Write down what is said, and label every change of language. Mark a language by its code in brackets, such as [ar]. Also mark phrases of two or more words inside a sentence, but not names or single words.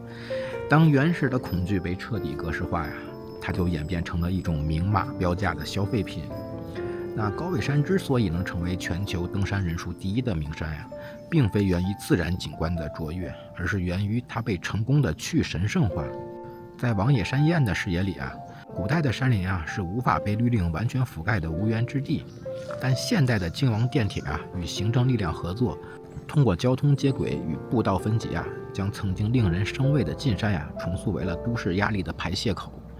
[zh] 當原始的恐懼被徹底格式化它就演變成了一種明碼標價的消費品。那高尾山之所以能成為全球登山人數第一的名山並非源於自然景觀的卓越，而是源於它被成功的去神聖化。在王野山彥的視野裡古代的山林啊是無法被律令完全覆蓋的无源之地，但现代的京王电鐵啊與行政力量合作，通過交通接軌與步道分級啊，將曾經令人生畏的禁山呀重塑為了都市壓力的排泄口。